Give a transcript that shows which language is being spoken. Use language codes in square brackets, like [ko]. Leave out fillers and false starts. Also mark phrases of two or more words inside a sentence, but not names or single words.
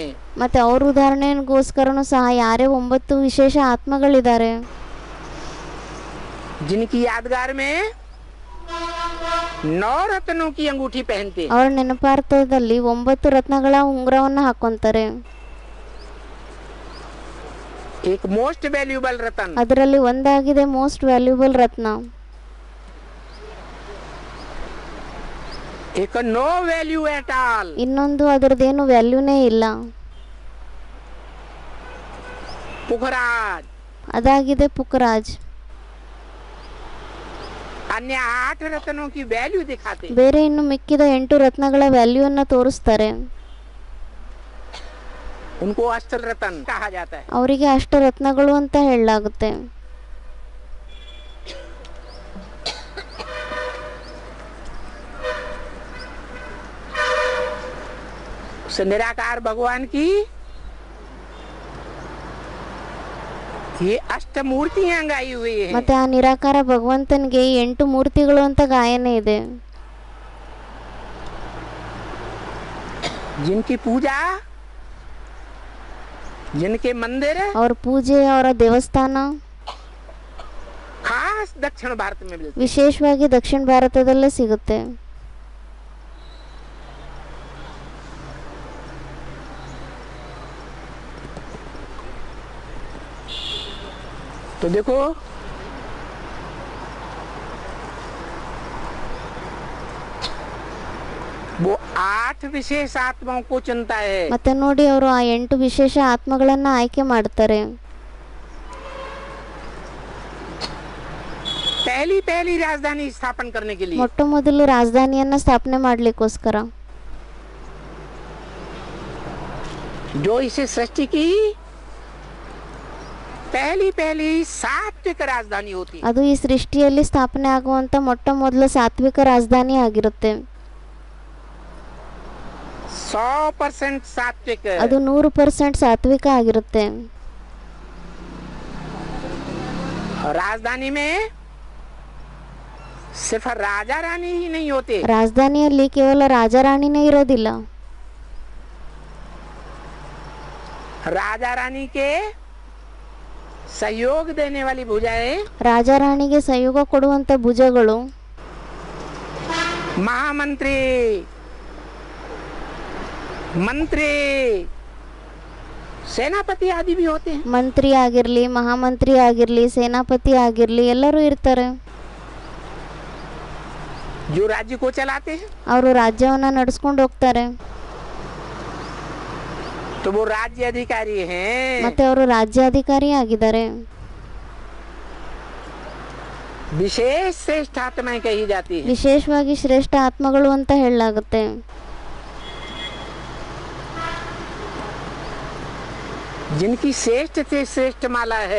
[kn] ಮತ್ತೆ ಅವ್ರ ಉದಾಹರಣೆಗೋಸ್ಕರನೂ ಸಹ ಯಾರೇ 9 ವಿಶೇಷ ಆತ್ಮಗಳಿದ್ದಾರೆ. [hi] जिनकी यादगार में 9 रत्नों की अंगूठी पहनते हैं. [kn] ಅವರ ನೆನಪಾರ್ಥದಲ್ಲಿ 9 ರತ್ನಗಳ ಉಂಗುರವನ್ನ ಹಾಕೊಂತಾರೆ. [hi] एक [en] most valuable [hi] रत्न. [kn] ಅದರಲ್ಲಿ ಒಂದಾಗಿದೆ [en] most valuable [kn] ರತ್ನ. [en] एक no value at all. [kn] ಇನ್ನೊಂದು ಅದರದೇನು ವ್ಯಾಲ್ಯೂನೇ ಇಲ್ಲ. [hi] पुखराज. [kn] ಅದಾಗಿದೆ ಪುಖರಾಜ್. [hi] अन्य 8 रत्नों की वैल्यू दिखाते हैं. [kn] ಬೇರೆ ಇನ್ನು ಮಿಕ್ಕಿದ 8 ರತ್ನಗಳ ವ್ಯಾಲ್ಯೂವನ್ನ ತೋರಿಸ್ತಾರೆ. [hi] उनको अष्ट रत्न कहा जाता है. [kn] ಅವರಿಗೆ ಅಷ್ಟ ರತ್ನಗಳು ಅಂತ ಹೇಳಲಾಗುತ್ತೆ. [hi] उस निराकार भगवान की ये अष्ट मूर्तियां गाई हुई है. [kn] ಮತ್ತೆ ಆ ನಿರಾಕಾರ ಭಗವಂತನಿಗೆ 8 ಮೂರ್ತಿಗಳು ಅಂತ ಗಾಯನ ಇದೆ. [hi] जिनकी पूजा जिनके मंदिर [kn] ಅವ್ರ ಪೂಜೆ ಅವರ ದೇವಸ್ಥಾನ [hi] खास दक्षिण भारत में मिलते. [kn] ವಿಶೇಷವಾಗಿ ದಕ್ಷಿಣ ಭಾರತದಲ್ಲೇ ಸಿಗುತ್ತೆ. [hi] तो देखो वो 8 विशेष आत्माओं को चुनता है। [kn] ಮತ್ತೆ ನೋಡಿ ಅವರು ಆ 8 ವಿಶೇಷ ಆತ್ಮಗಳನ್ನ ಆಯ್ಕೆ ಮಾಡ್ತಾರೆ. [hi] पहली राजधानी स्थापन करने के लिए [kn] ಮೊಟ್ಟ ಮೊದಲು ರಾಜಧಾನಿಯನ್ನ ಸ್ಥಾಪನೆ ಮಾಡ್ಲಿಕ್ಕೋಸ್ಕರ [hi] जो इसे सृष्टि की पहली सात्विक राजधानी होती। [kn] ಅದು ಈ ಸೃಷ್ಟಿಯಲ್ಲಿ ಸ್ಥಾಪನೆ ಆಗುವಂತ ಮೊಟ್ಟ ಮೊದಲ ಸಾತ್ವಿಕ ರಾಜಧಾನಿ ಆಗಿರುತ್ತೆ. [hi] 100% सात्विक, [kn] ಅದು 100% ಸಾತ್ವಿಕ ಆಗಿರುತ್ತೆ. [hi] राजधानी में सिर्फ राजा रानी ही नहीं होते, [kn] ರಾಜಧಾನಿಯಲ್ಲಿ ಕೇವಲ ರಾಜಾರಾಣಿನೇ ಇರೋದಿಲ್ಲ. [hi] राजा रानी के सहयोग देने वाली भुजाएं, [kn] ರಾಜಾರಾಣಿಗೆ ಸಹಯೋಗ ಕೊಡುವಂತ ಭುಜಗಳು, [hi] महामंत्री, मंत्री, सेनापति आदि भी होते हैं। [kn] ಮಂತ್ರಿ ಆಗಿರ್ಲಿ, ಮಹಾಮಂತ್ರಿ ಆಗಿರ್ಲಿ, ಸೇನಾಪತಿ ಆಗಿರ್ಲಿ, ಎಲ್ಲರೂ ಇರ್ತಾರೆ. [hi] जो राज्य को चलाते हैं [kn] ಅವರು ರಾಜ್ಯವನ್ನ ನಡೆಸ್ಕೊಂಡು ಹೋಗ್ತಾರೆ. [hi] तो वो राज्य अधिकारी हैं। [kn] ಮತ್ತೆ ಅವರು ರಾಜ್ಯಾಧಿಕಾರಿ ಆಗಿದ್ದಾರೆ. [hi] विशेष श्रेष्ठ आत्माएं कही जाती हैं। [kn] ವಿಶೇಷವಾಗಿ ಶ್ರೇಷ್ಠ ಆತ್ಮಗಳು ಅಂತ ಹೇಳಲಾಗುತ್ತೆ. [hi] जिनकी श्रेष्ठ से श्रेष्ठ माला है।